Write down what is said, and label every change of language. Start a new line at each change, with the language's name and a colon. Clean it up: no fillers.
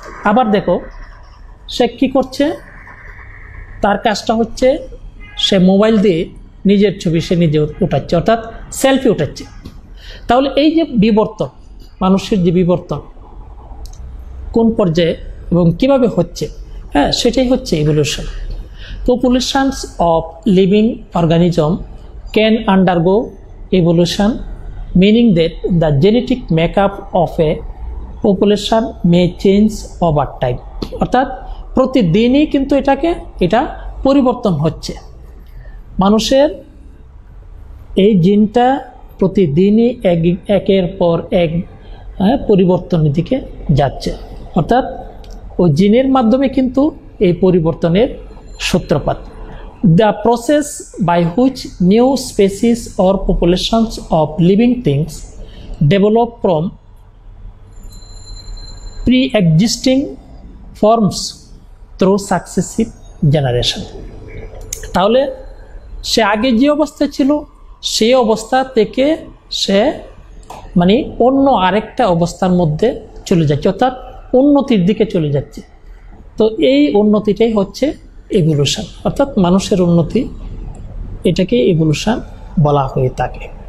Bangla: আবার দেখো সে কি করছে, তার কাজটা হচ্ছে সে মোবাইল দিয়ে নিজের ছবি সে নিজে উঠাচ্ছে, অর্থাৎ সেলফি উঠাচ্ছে। তাহলে এই যে বিবর্তন, মানুষের যে বিবর্তন কোন পর্যায়ে এবং কিভাবে হচ্ছে, হ্যাঁ, সেটাই হচ্ছে evolution.
English: Populations of living organism can undergo evolution, meaning that the genetic makeup of a population may change over time.
Bangla: অর্থাৎ প্রতিদিনই কিন্তু এটা পরিবর্তন হচ্ছে। মানুষের এই জিনটা প্রতিদিনই একের পর এক পরিবর্তনের দিকে যাচ্ছে, অর্থাৎ ওই জিনের মাধ্যমে কিন্তু এই পরিবর্তনের সূত্রপাত।
English: The process by which new species or populations of living things develop from pre-existing forms through successive generation.
Bangla: তাহলে সে আগে যে অবস্থায় ছিল সেই অবস্থা থেকে সে মানে অন্য আরেকটা অবস্থার মধ্যে চলে যাচ্ছে, অর্থাৎ উন্নতির দিকে চলে যাচ্ছে। তো এই উন্নতিটাই হচ্ছে ইভলিউশন, অর্থাৎ মানুষের উন্নতি, এটাকে ইভলিউশন বলা হয়ে থাকে।